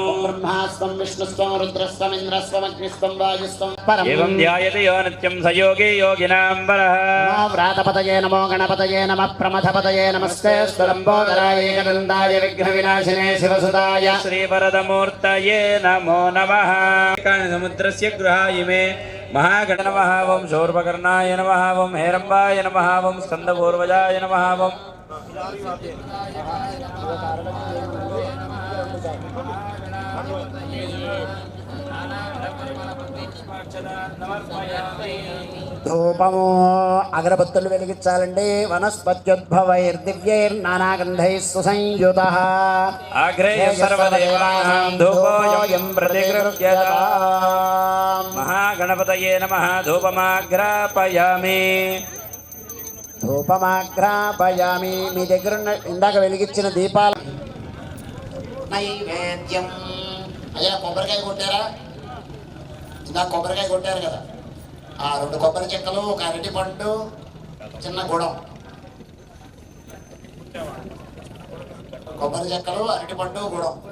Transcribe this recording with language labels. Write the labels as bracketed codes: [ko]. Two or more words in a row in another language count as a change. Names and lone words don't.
[sa] బ్రహ్మాస్వం విష్ణుస్వం రుద్రస్వం ఇంద్రస్వం అగ్నిస్వం వాయుస్వం పరం ఏవం ధ్యాయతి యో నిత్యం స యోగి యోగినాం వరః నమో వ్రాతపతయే నమో గణపతయే నమః ప్రమథపతయే నమస్తే స్వలంబోదరాయ ఏకదంతాయ విఘ్న వినాశినే శివసుతాయ శ్రీవరదమూర్తయే నమో నమః సముద్రస్య గృహాయ మే महागण नमः ओं शूर्पकर्णाय नमः ओं हेरम्बाय नमः ओं स्कन्दपूर्वजाय नमः ओं [te] ధూపము అగరబత్తులు వెలిగించాలండి [sa] వనస్పత్యుద్భవైర్దివ్యైర్నానాగంధైః సుసంయుతః आग्रेय सर्वदेवानां धूपोऽयं प्रतिगृह्यताम् महागणपतये नमः धूपमाग्रापयामि [te] ధూపమాగ్రాపయామి మీ దగ్గర ఇందాక వెలిగించిన దీపాలు నైవేద్యం అయ్యా కొబ్బరికాయ కొట్టారా ఇందాక కొబ్బరికాయ కొట్టారు కదా ఆ 2 కొబ్బరి చెక్కలు ఒక అరటి పండు చిన్న గుడం కొబ్బరి చెక్కలు అరటి పండు గుడం